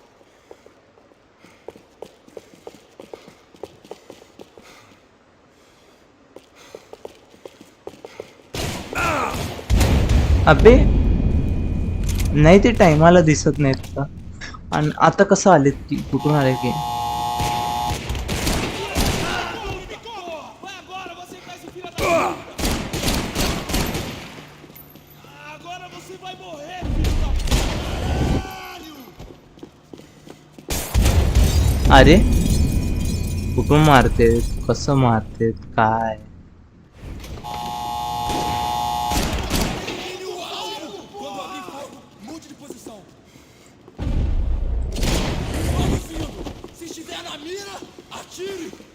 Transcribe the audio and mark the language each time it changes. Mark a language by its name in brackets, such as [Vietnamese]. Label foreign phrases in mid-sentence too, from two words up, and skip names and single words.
[Marathi] अबे नाही, ते टायमाला दिसत नाहीत का? आणि आता कसं आलेत ती, कुठून आले की? [Portuguese] Vai agora, você vai se filha da puta! Agora você vai morrer, filho da caralho! [Marathi] अरे कुठून मारतेत, कसं मारतेत, काय? [Portuguese] Elimine o alvo! Quando abrir fogo, mude de posição. Vamos indo! Se estiver na mira, atire!